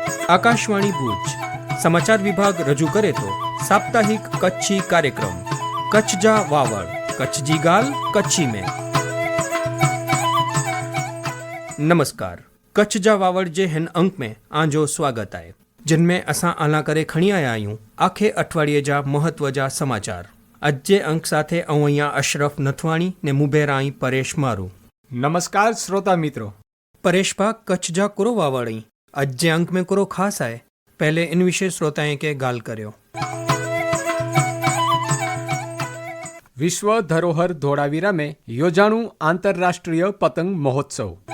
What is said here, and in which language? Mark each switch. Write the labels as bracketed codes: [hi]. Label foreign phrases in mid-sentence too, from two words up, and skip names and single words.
[gu] આકાશવાણી ભુજ સમાચાર વિભાગ રજૂ કરે તો સાપ્તાહિક કચ્છી કાર્યક્રમ कच्छ जा वावड़ कच्छ जी गाल कच्छी में। [kfr] नमस्कार, कच्छ जा वावड़ जे हिन अंक में आंजो स्वागत है, जिनमें असां आला करे खणी आया आहियूं आखे अठवाडिये जा महत्व जा समाचार। अज जे अंक साथे अऊं अहींया अशरफ नथवाणी ने मुबेरा आई परेश मारू। [hi] नमस्कार श्रोता मित्रों। [kfr] परेश भा कच्छ जा कुरो वावड़ी अज जे अंक में कुरो खास है, पहले इन विषय श्रोताएं के गाल कर्यो। विश्व धरोहर धोळावीरा में योजाणु आंतरराष्ट्रीय पतंग महोत्सव।